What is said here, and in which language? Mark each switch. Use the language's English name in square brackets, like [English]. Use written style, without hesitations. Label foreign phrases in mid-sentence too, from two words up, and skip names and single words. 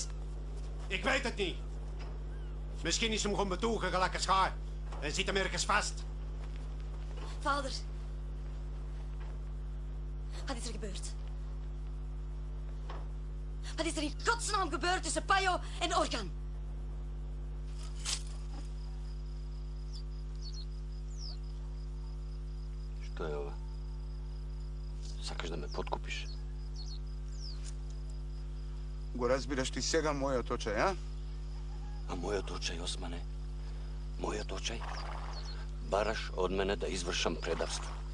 [Dutch] Ik weet het niet. Misschien is hem gewoon betoegen, gelijk een schaar. En zit hem ergens vast. Vader. Wat is er gebeurd? Wat is er in godsnaam gebeurd tussen Pajo en Orkan? [Macedonian] Што е ова? Сакаш да ме подкупиш? Го разбираш ти сега мојот очај, а? А мојот очај, Османе, мојот очај, бараш од мене да извршам предавство.